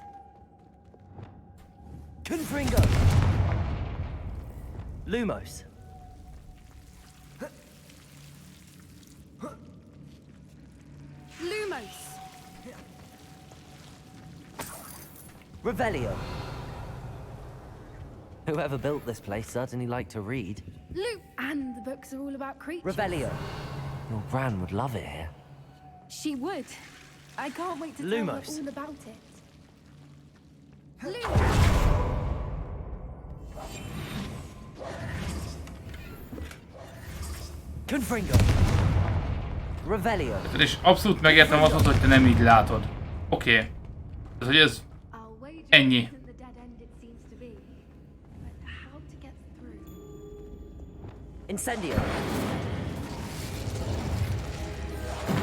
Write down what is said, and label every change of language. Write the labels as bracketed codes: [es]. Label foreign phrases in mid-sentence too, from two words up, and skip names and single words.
[en] Confringo. Lumos. Lumos. Revelio. Whoever built this place certainly liked to read. And the books are all about creatures. Revelio. Your Gran would love it here. She would. I can't wait to Lumos. tell her all about it. Lumos. Confringo. Revelio. [hu] És abszolút megértem azt, hogy te nem így látod. Oké. Ez, hogy ez... Ennyi. Incendio.